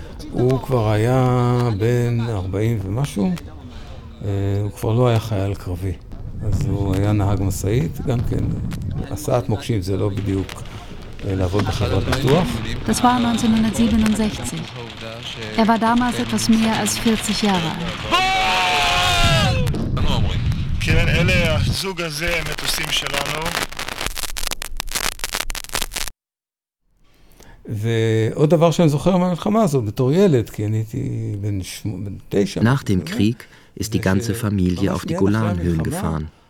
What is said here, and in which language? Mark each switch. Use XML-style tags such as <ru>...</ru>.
<he>הוא כבר היה בן 40 ומשהו, הוא כבר לא היה חייל קרבי. אז הוא היה נהג מסעית, גם כן, הסעת מוקשים זה לא בדיוק לעבוד בחברת פיתוח.</he> <de>Das war 1967. Er war damals etwas mehr als 40 Jahre alt.</de> <he>כן, אלה הזוג הזה המטוסים שלנו. ועוד דבר שאני זוכר מהמלחמה הזאת, בתור ילד, כי אני הייתי בן 9.</he> <de>Nach dem Krieg ist die ganze Familie auf die Golanhöhen gefahren.</de>